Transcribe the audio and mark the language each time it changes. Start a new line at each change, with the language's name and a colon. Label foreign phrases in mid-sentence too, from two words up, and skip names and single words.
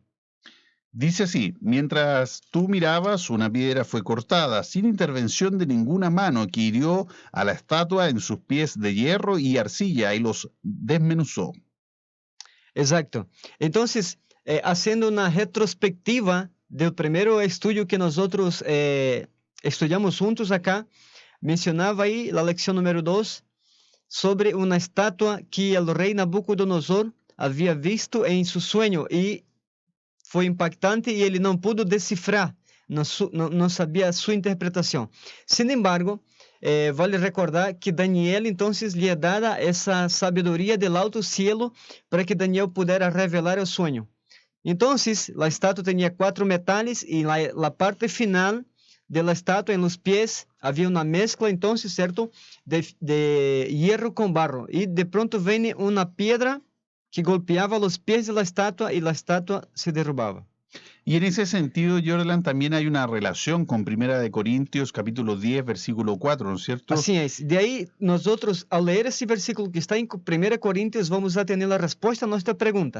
Spanish: Dice así: mientras tú mirabas, una piedra fue cortada, sin intervención de ninguna mano, que hirió a la estatua en sus pies de hierro y arcilla y los desmenuzó. Exacto. Entonces, haciendo una retrospectiva del primer estudio que nosotros estudiamos juntos acá,
Portuguese: mencionava aí, a lecção número 2, sobre uma estátua que o rei Nabucodonosor havia visto em seu sonho e foi impactante e ele não pôde decifrar, não sabia a sua interpretação.
Spanish: Sin embargo, vale recordar que
Portuguese: Daniel, então, lhe é dada essa sabedoria do alto cielo para que Daniel pudesse revelar o sonho. Então, a estátua tinha 4 metales e na parte final da estátua,
Spanish: em los pies,
Portuguese: havia uma mescla, então, certo, de hierro com barro. E de pronto vem uma pedra que
Spanish: golpeaba los pies de la estatua y la estatua se derrubaba. Y en ese sentido, Jordan, también hay una relación con Primera de Corintios, capítulo 10, versículo 4, ¿no es cierto? Así es. De ahí, nosotros, al leer ese versículo que está en 1 Corintios, vamos a tener la respuesta a nuestra pregunta.